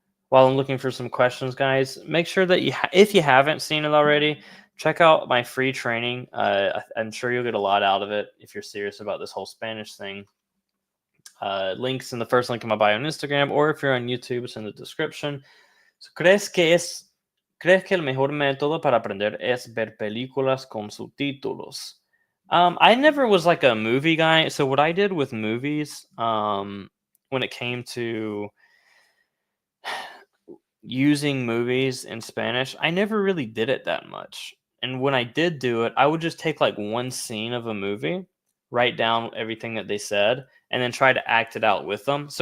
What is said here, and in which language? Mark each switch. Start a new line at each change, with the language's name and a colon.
English: While I'm looking for some questions, guys, make sure that if you haven't seen it already, check out my free training. I'm sure you'll get a lot out of it if you're serious about this whole Spanish thing. Links in the first link in my bio on Instagram, or if you're on YouTube, it's in the description.
Spanish: So, ¿crees que el mejor método para aprender es ver películas con subtítulos?
English: I never was like a movie guy. So what I did with movies, when it came to using movies in Spanish, I never really did it that much. And when I did do it, I would just take like one scene of a movie, write down everything that they said, and then try to act it out with them.